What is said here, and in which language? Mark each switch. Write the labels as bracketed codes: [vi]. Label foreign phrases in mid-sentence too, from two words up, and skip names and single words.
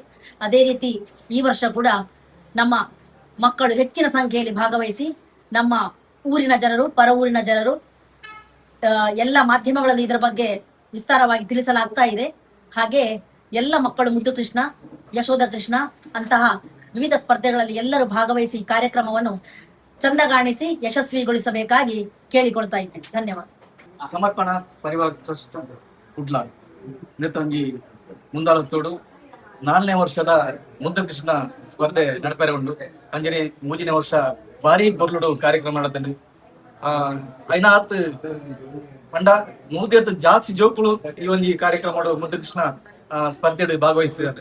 [kn] ಅದೇ ರೀತಿ ಈ ವರ್ಷ ಕೂಡ ನಮ್ಮ ಮಕ್ಕಳು ಹೆಚ್ಚಿನ ಸಂಖ್ಯೆಯಲ್ಲಿ ಭಾಗವಹಿಸಿ ನಮ್ಮ ಊರಿನ ಜನರು, ಪರ ಊರಿನ ಜನರು ಎಲ್ಲ ಮಾಧ್ಯಮಗಳಲ್ಲಿ ಇದರ ಬಗ್ಗೆ ವಿಸ್ತಾರವಾಗಿ ತಿಳಿಸಲಾಗ್ತಾ ಇದೆ. ಹಾಗೆ ಎಲ್ಲ ಮಕ್ಕಳು ಮುದ್ದು ಕೃಷ್ಣ, ಯಶೋಧ ಕೃಷ್ಣ ಅಂತಹ ವಿವಿಧ ಸ್ಪರ್ಧೆಗಳಲ್ಲಿ ಎಲ್ಲರೂ ಭಾಗವಹಿಸಿ ಕಾರ್ಯಕ್ರಮವನ್ನು ಚಂದಗಾಣಿಸಿ ಯಶಸ್ವಿಗೊಳಿಸಬೇಕಾಗಿ ಕೇಳಿಕೊಳ್ತಾ ಇದ್ದೇನೆ. ಧನ್ಯವಾದ. [tcy] ಸಮರ್ಪಣಾ ಪರಿವಾರ ಟ್ರಸ್ಟ್ ಕುಡ್ಲ ನೆತ್ತೊಂಜಿ ಮುಂದಾಳತ್ತೋಡು 4ನೇ ವರ್ಷದ ಮುದ್ದು ಕೃಷ್ಣ ಸ್ಪರ್ಧೆ ನಡಪೆರೆ ಉಂಡು. ಅಂಜನೆ 3ನೇ ವರ್ಷ ಭಾರಿ ಬೊರ್ಲುಡು ಕಾರ್ಯಕ್ರಮ ನಡತಂಡು. ಐನಾತ್ ಪಂಡ 100 ಜಾಸ್ತಿ ಜೋಕುಲು ಈ ಒಂಜಿ ಕಾರ್ಯಕ್ರಮ ಮುದ್ದು ಕೃಷ್ಣ ಸ್ಪರ್ಧೆಡ್ ಭಾಗವಹಿಸಿದ್ದಾರೆ.